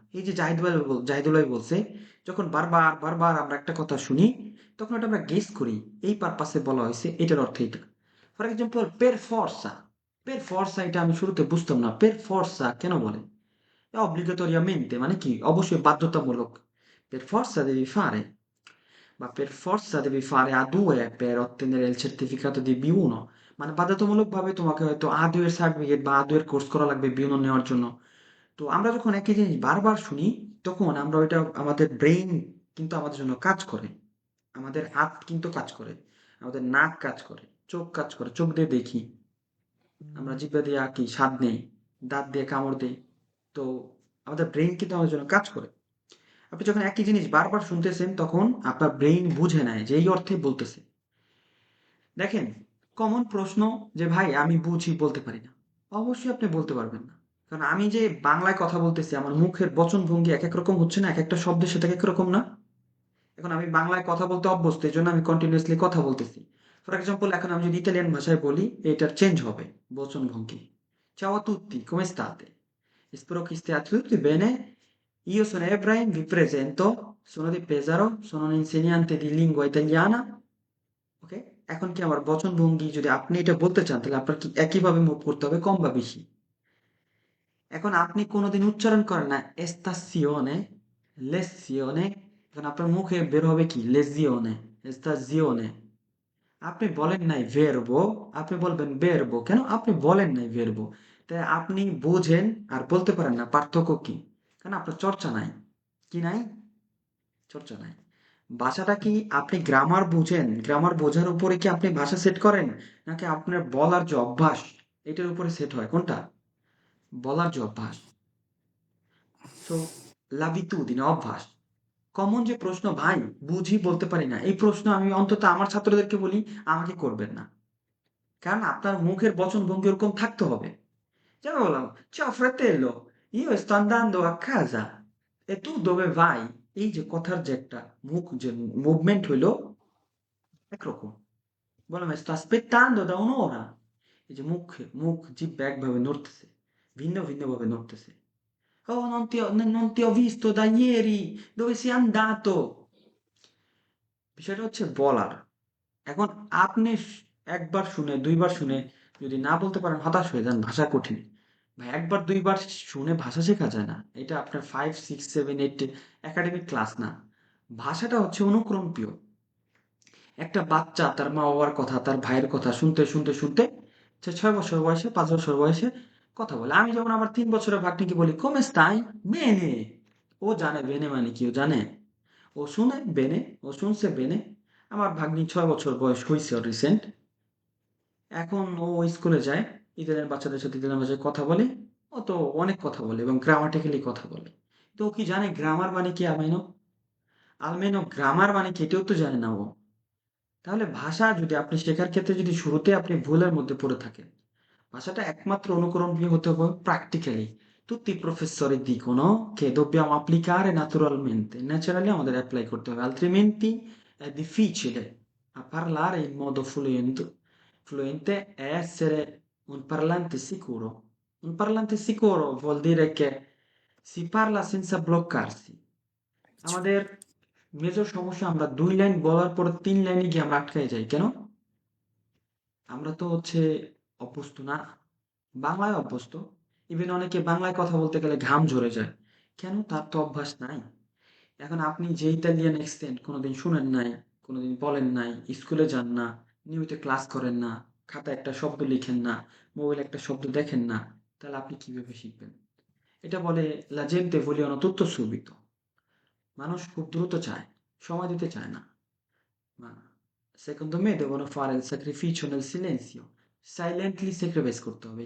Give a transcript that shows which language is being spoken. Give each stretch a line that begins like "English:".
Bangla: এই যে জাহিদুল ভাই বলছে, যখন বারবার বারবার আমরা একটা কথা শুনি, তখন ওটা আমরা গেস করি এই পারপাসে বলা হয়েছে, এটার অর্থ এটা। ফর এক্সাম্পল, পের ফর্সা, এটা আমি শুরুতে বুঝতাম না, পের ফর্সা কেন বলে? অব্লিগাtoriamente মানে কি? অবশ্যই বাধ্যতামূলক।
Italian: Per forza devi fare, ma per forza devi fare A2 per ottenere il certificato di B1,
Bangla: মানে বাধ্যতামূলকভাবে তোমাকে হয়তো A2 এর সার্টিফিকেট বা A2 এর কোর্স করা লাগবে B1 নেওয়ার জন্য। তো আমরা যখন একই জিনিস বারবার শুনি, তখন আমরা ওইটা, আমাদের ব্রেইন কিন্তু আমাদের জন্য কাজ করে, আমাদের হাত কিন্তু কাজ করে, আমাদের নাক কাজ করে, চোখ কাজ করে, চোখ দিয়ে দেখি, আমরা জিহ্বা দিয়ে আঁকি, স্বাদ নেই, দাঁত দিয়ে কামড় দেই। তো আমাদের ব্রেইন কিন্তু আমাদের জন্য কাজ করে। আপনি যখন একই জিনিস বারবার শুনতেছেন, তখন আপনার ব্রেইন বুঝে নেয় যে এই অর্থে বলতেছে। দেখেন, কমন প্রশ্ন, যে ভাই আমি বুঝি বলতে পারি না। অবশ্যই আপনি বলতে পারবেন না, কারণ আমি যে বাংলায় কথা বলতেছি, আমার মুখের বচন ভঙ্গি এক এক রকম হচ্ছে না, এক একটা শব্দের সাথে এক এক রকম না। এখন আমি বাংলায় কথা বলতে অভ্যস্ত, এই জন্য আমি কন্টিনিউয়াসলি কথা বলতেছি। ফর এক্সাম্পল, এখন আমি যদি ইতালিয়ান ভাষায় বলি, এটার চেঞ্জ হবে বচন ভঙ্গি।
Italian: Ciao a tutti, come state? Spero che stiate tutti bene. Io sono Ebrahim, vi presento, sono di Pesaro, sono un insegnante di lingua italiana.
Bangla: ওকে, এখন কি আমার বচন ভঙ্গি, যদি আপনি এটা বলতে চান, তাহলে আপনার কি একইভাবে মুভ করতে হবে, কম বা বেশি? এখন আপনি কোনোদিন উচ্চারণ করেন না এস্তাসিওনে, লেসিওনে, এখন আপনার মুখে বের হবে কি লেজিওনে, এস্তাজিওনে। আপনি বলেন নাই ভেরবো, আপনি বলবেন বেরবো। কেন? আপনি বলেন নাই ভেরবো। তাই আপনি বোঝেন আর বলতে পারেন না, পার্থক্য কি? কারণ আপনার চর্চা নাই। কি নাই? চর্চা নাই। ভাষাটা কি আপনি গ্রামার বুঝেন, গ্রামার বোঝার উপরে কি আপনি ভাষা সেট করেন, নাকি আপনার বলার যে অভ্যাস, এটার উপরে সেট হয়? কোনটা? বলার যে অভ্যাস। সো লাবিতুদিন, অভ্যাস। কমন যে প্রশ্ন, ভাই বুঝি বলতে পারি না, এই প্রশ্ন আমি অন্তত আমার ছাত্রদেরকে বলি, আমাকে করবেন না। কারণ আপনার মুখের বচনভঙ্গি ওরকম থাকতে হবে। যেমন বললাম,
Italian: ciao fratello, io sto andando a casa e tu dove vai?
Bangla: এই যে কথার যে একটা মুখ যে মুভমেন্ট হইলো একরকম। বললাম,
Italian: sto aspettando da un'ora,
Bangla: এই যে মুখ জিহ্বা একভাবে নড়তেছে, ভিন্ন ভিন্ন ভাবে নড়তেছে।
Italian: Oh, non ti ho visto da ieri, dove sei andato?
Bangla: বিষয়টা হচ্ছে বলার। এখন আপনি একবার শুনে, দুইবার শুনে, যদি না বলতে পারেন হতাশ হয়ে যান, ভাষা কঠিন। ভাই একবার দুইবার শুনে ভাষা শেখা যায় না। এটা আপনার 5, 6, 7, 8 একাডেমিক ক্লাস না। ভাষাটা হচ্ছে অনুক্রমপ্রিয়। একটা বাচ্চা তার মা বাবার কথা, তার ভাইয়ের কথা শুনতে শুনতে শুনতে সে 6 বছর বয়সে, 5 বছর বয়সে কথা বলে। আমি যেমন আমার 3 বছরের ভাগ্নিকে বলি
Italian: come stai bene,
Bangla: ও জানে বেনে মানে কি, ও জানে, ও শুনে বেনে, ও শুনছে বেনে। আমার ভাগ্নি 6 বছর বয়স হয়েছে রিসেন্ট। এখন ও স্কুলে যায়, ইতালিয়ান বাচ্চাদের সাথে ইতালিয়ান ভাষায় কথা বলে। ও তো অনেক কথা বলে এবং গ্রামাটিক্যালি কথা বলে। তো ও কি জানে গ্রামার মানে কি? আলমেনো আলমেনো গ্রামার মানে কি এটাও তো জানে না ও। তাহলে ভাষা যদি আপনি শেখার ক্ষেত্রে যদি শুরুতে আপনি ভুলের মধ্যে পড়ে থাকেন, ভাষাটা একমাত্র অনুকরণীয় হতে হবে practically.
Italian: Tutti i professori dicono che dobbiamo applicare naturalmente,
Bangla: naturally আমাদের অ্যাপ্লাই করতে হবে,
Italian: altrimenti è difficile a parlare in modo fluente e essere un parlante sicuro. Un parlante sicuro vuol dire che si parla senza bloccarsi.
Bangla: আমাদের major সমস্যা, আমরা 2 line বলার পর 3 লাইনে গিয়ে আমরা আটকায় যাই কেন? আমরা তো হচ্ছে অভ্যস্ত না, বাংলায় অভ্যস্ত। ইভেন অনেকে বাংলায় কথা বলতে গেলে ঘাম ঝরে যায় কেন? তার তো অভ্যাস নাই। এখন আপনি যে ইতালিয়ান অ্যাক্সেন্ট কোনোদিন শুনেন নাই, কোনোদিন বলেন নাই, স্কুলে যান না, নিয়মিত ক্লাস করেন না, খাতায় একটা শব্দ লিখেন না, মোবাইলে একটা শব্দ দেখেন না, তাহলে আপনি কিভাবে শিখবেন? এটা বলে
Italian: la gente vogliono tutto subito।
Bangla: মানুষ খুব দ্রুত চায়, সময় দিতে চায় না।
Italian: Ma secondo me devono fare il sacrificio nel silenzio,
Bangla: silently sacrifice করতে হবে।